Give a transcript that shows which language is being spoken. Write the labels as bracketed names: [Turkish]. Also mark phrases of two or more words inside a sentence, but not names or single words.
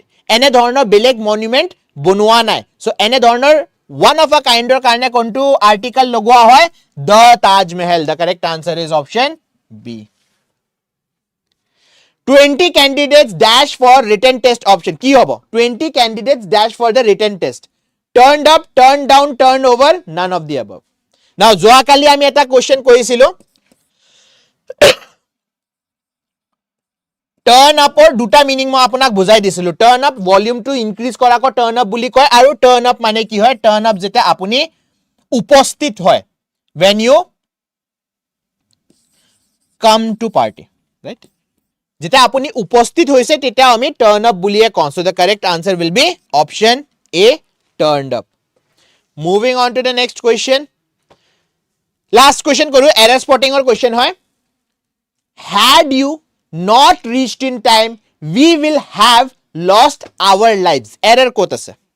[Assamese] এনে ধৰণৰ বেলেগ [English] monument [Assamese] বনোৱা নাই সো এনে ধৰণৰ [English] one of a kind [Assamese] কাৰণে কোনটো আৰ্টিকেল লগোৱা হয় [English] the Taj Mahal the correct answer is option B 20 candidates dash for written test option [Assamese] কি হ'ব [English] 20 candidates dash for the written test turned up turned down turned over none of the above now [Assamese] যোৱা কালি আমি এটা কোৱেশ্চন কৰিছিলো [English] turn up or [Assamese] দুটা meaning মই আপোনাক বুজাই দিছিলো [English] turn up volume to increase [Assamese] কৰা কো [English] turn up [Assamese] বুলি কয় আৰু [English] turn up [Assamese] মানে কি হয় [English] turn up [Assamese] যেটা আপুনি উপস্থিত হয় [English] when you come to party right [Assamese] যেটা আপুনি উপস্থিত হৈছে তেটা আমি [English] turn up [Assamese] বুলিয়ে কওঁ [English] so the correct answer will be option A turned up moving on to the next question last question কৰো error spotting or question হয় had you not reached in time we will have lost our lives error [Assamese] ক'ত আছে